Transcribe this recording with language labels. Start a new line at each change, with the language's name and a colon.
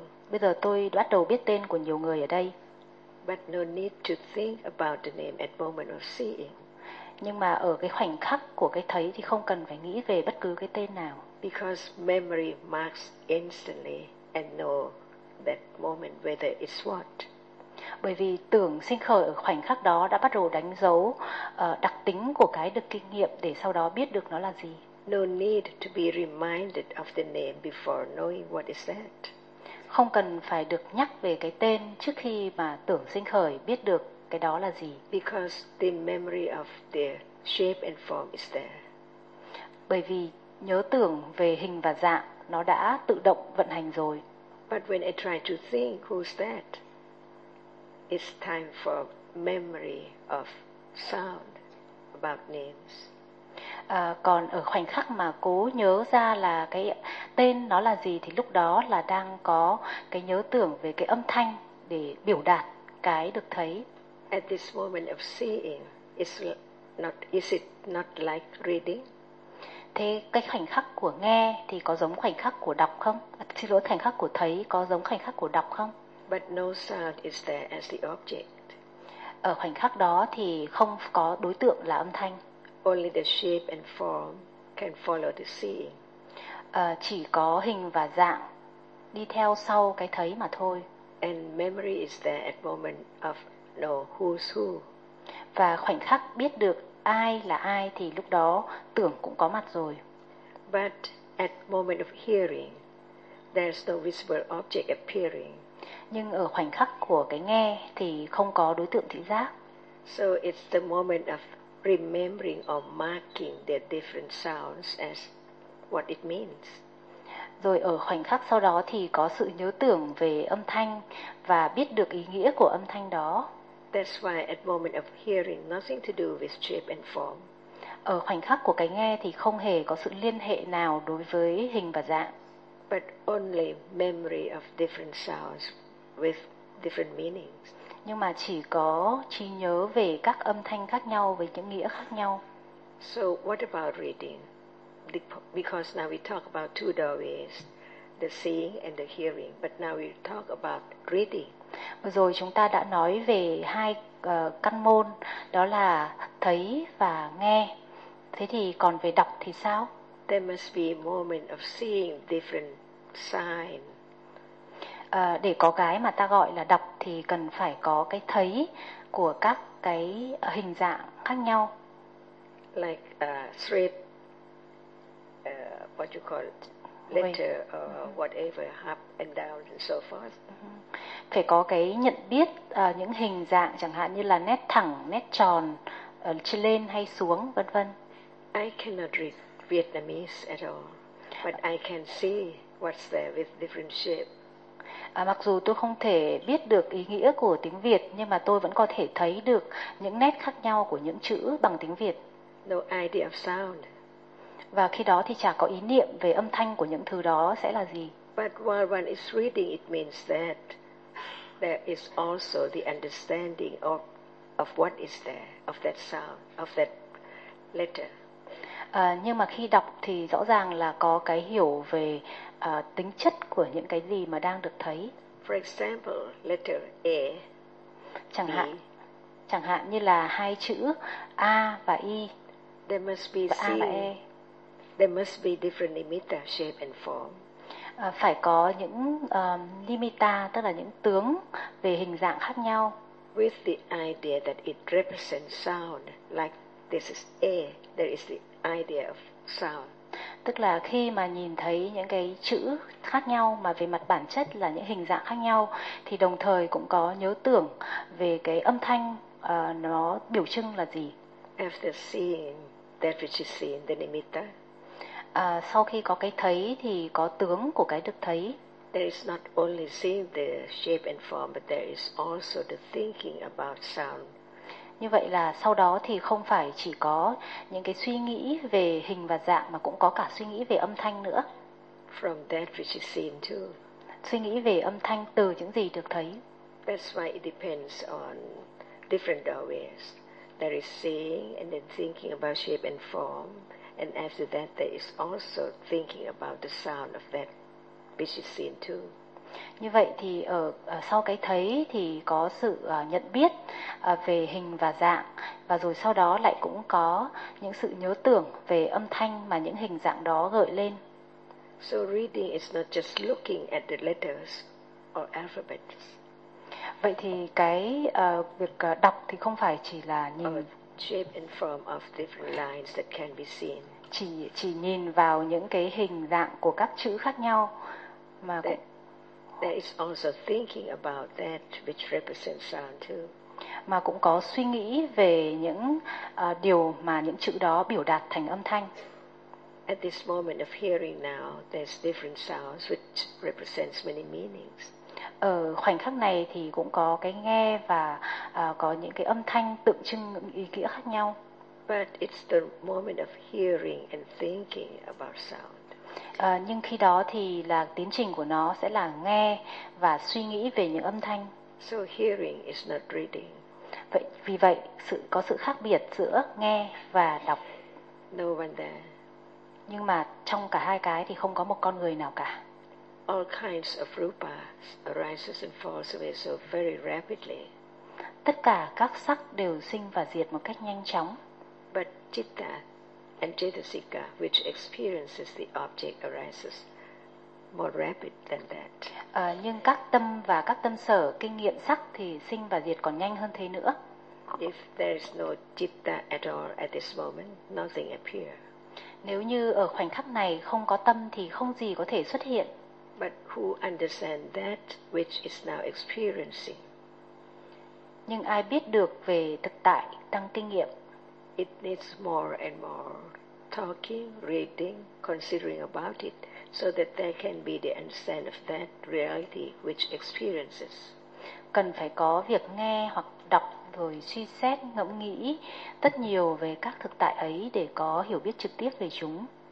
Vietnamese: Bây giờ tôi bắt đầu biết tên của nhiều người ở đây.
English: But no need to think about the name at moment of seeing.
Vietnamese: Nhưng mà ở cái khoảnh khắc của cái thấy thì không cần phải nghĩ về bất cứ cái tên nào.
English: Because memory marks instantly and know that moment whether it's what.
Vietnamese: Bởi vì tưởng sinh khởi ở khoảnh khắc đó đã bắt đầu đánh dấu đặc tính của cái được kinh nghiệm để sau đó biết được nó là gì.
English: No need to be reminded of the name before knowing what is that.
Vietnamese: Không cần phải được nhắc về cái tên trước khi mà tưởng sinh khởi biết được cái đó là gì.
English: Because the memory of the shape and form is there.
Vietnamese: Bởi vì nhớ tưởng về hình và dạng nó đã tự động vận hành rồi.
English: But when I try to think who's that? It's time for memory of sound about names.
Vietnamese: Còn ở khoảnh khắc mà cố nhớ ra là cái tên nó là gì thì lúc đó là đang có cái nhớ tưởng về cái âm thanh để biểu đạt cái được thấy.
English: At this moment of seeing, is it not like reading?
Vietnamese: Thế cái khoảnh khắc của nghe thì có giống khoảnh khắc của đọc không? Xin lỗi, khoảnh khắc của thấy có giống khoảnh khắc của đọc không?
English: But no sound is there as the object.
Vietnamese: Ở khoảnh khắc đó thì không có đối tượng là âm thanh.
English: Only the shape and form can follow the seeing.
Vietnamese: Chỉ có hình và dạng đi theo sau cái thấy mà thôi.
English: And memory is there at moment of know who's who.
Vietnamese: Và khoảnh khắc biết được ai là ai thì lúc đó tưởng cũng có mặt rồi.
English: But at moment of hearing, there's no visible object appearing.
Vietnamese: Nhưng ở khoảnh khắc của cái nghe thì không có đối tượng thị giác.
English: So it's the moment of remembering or marking the different sounds as what it means.
Vietnamese: Rồi ở khoảnh khắc sau đó thì có sự nhớ tưởng về âm thanh và biết được ý nghĩa của âm thanh đó.
English: That's why at moment of hearing, nothing to do with shape and form.
Vietnamese: Ở khoảnh khắc của cái nghe thì không hề có sự liên hệ nào đối với hình và dạng.
English: But only memory of different sounds with different meanings.
Vietnamese: Nhưng mà chỉ có trí nhớ về các âm thanh khác nhau với những nghĩa khác nhau.
English: So what about reading? Because now we talk about two doorways, the seeing and the hearing, but now we talk about reading.
Vietnamese: Vừa rồi chúng ta đã nói về hai căn môn, đó là thấy và nghe. Thế thì còn về đọc thì sao?
English: There must be a moment of seeing different signs.
Vietnamese: Để có cái mà ta gọi là đọc thì cần phải có cái thấy của các cái hình dạng khác nhau.
English: Like straight, what you call it, letter or whatever, up and down and so forth.
Vietnamese: Phải có cái nhận biết những hình dạng, chẳng hạn như là nét thẳng, nét tròn, trên lên hay xuống, vân vân.
English: I cannot read Vietnamese at all, but I can see what's there with different shape.
Vietnamese: Mặc dù tôi không thể biết được ý nghĩa của tiếng Việt, nhưng mà tôi vẫn có thể thấy được những nét khác nhau của những chữ bằng tiếng Việt.
English: No idea of sound.
Vietnamese: Và khi đó thì chả có ý niệm về âm thanh của những thứ đó sẽ là gì.
English: But while one is reading, it means that there is also the understanding of what is there, of that sound, of that letter.
Vietnamese: Nhưng mà khi đọc thì rõ ràng là có cái hiểu về tính chất của những cái gì mà đang được thấy.
English: For example, letter A.
Vietnamese: Chẳng hạn như là hai chữ A và I.
English: There must be
Vietnamese: A và E.
English: There must be different limita, shape and form.
Vietnamese: Phải có những limita, tức là những tướng về hình dạng khác nhau.
English: With the idea that it represents sound, like this is A, there is the idea of sound.
Vietnamese: Tức là khi mà nhìn thấy những cái chữ khác nhau mà về mặt bản chất là những hình dạng khác nhau thì đồng thời cũng có nhớ tưởng về cái âm thanh nó biểu trưng là gì.
English: After seeing that which is seen, the limiter.
Vietnamese: Sau khi có cái thấy thì có tướng của cái được thấy.
English: There is not only seeing the shape and form, but there is also the thinking about sound.
Vietnamese: Như vậy là sau đó thì không phải chỉ có những cái suy nghĩ về hình và dạng mà cũng có cả suy nghĩ về âm thanh nữa.
English: From that which is seen too.
Vietnamese: Suy nghĩ về âm thanh từ những gì được thấy.
English: That's why it depends on different doorways. There is seeing and then thinking about shape and form. And after that there is also thinking about the sound of that which is seen too.
Vietnamese: Như vậy thì ở sau cái thấy thì có sự nhận biết về hình và dạng, và rồi sau đó lại cũng có những sự nhớ tưởng về âm thanh mà những hình dạng đó gợi lên.
English: So reading is not just looking at the letters or alphabets.
Vietnamese: Vậy thì cái việc đọc thì không phải chỉ là nhìn
English: shape and form of different lines that can be seen.
Vietnamese: Chỉ nhìn vào những cái hình dạng của các chữ khác nhau mà cũng
English: there is also thinking about that which represents sound too.
Vietnamese: Mà cũng có suy nghĩ về những điều mà những chữ đó biểu đạt thành âm thanh.
English: At this moment of hearing now, there's different sounds which represents many meanings.
Vietnamese: Ở khoảnh khắc này thì cũng có cái nghe và có những cái âm thanh tượng trưng ý nghĩa khác nhau.
English: But it's the moment of hearing and thinking about sound.
Vietnamese: Nhưng khi đó thì là tiến trình của nó sẽ là nghe và suy nghĩ về những âm thanh.
English: So hearing is not reading.
Vietnamese: Vậy vì vậy sự có sự khác biệt giữa nghe và đọc.
English: No one there.
Vietnamese: Nhưng mà trong cả hai cái thì không có một con người nào cả.
English: All kinds of rupa arises and falls away so very rapidly.
Vietnamese: Tất cả các sắc đều sinh và diệt một cách nhanh chóng.
English: But citta and chetasika, which experiences the object, arises more rapid than that.
Vietnamese: Nhưng các tâm và các tâm sở kinh nghiệm sắc thì sinh và diệt còn nhanh hơn thế nữa.
English: If there is no citta at all at this moment, nothing appears.
Vietnamese: Nếu như ở khoảnh khắc này không có tâm thì không gì có thể xuất hiện.
English: but who understand that which is now experiencing.
Vietnamese: Nhưng ai biết được về thực tại đang kinh nghiệm?
English: It needs more and more talking, reading, considering about it, so that there can be the understanding of that reality which experiences.
Vietnamese: Cần phải có việc nghe hoặc đọc rồi suy xét, ngẫm nghĩ rất nhiều về các thực tại ấy để có hiểu biết trực tiếp về chúng.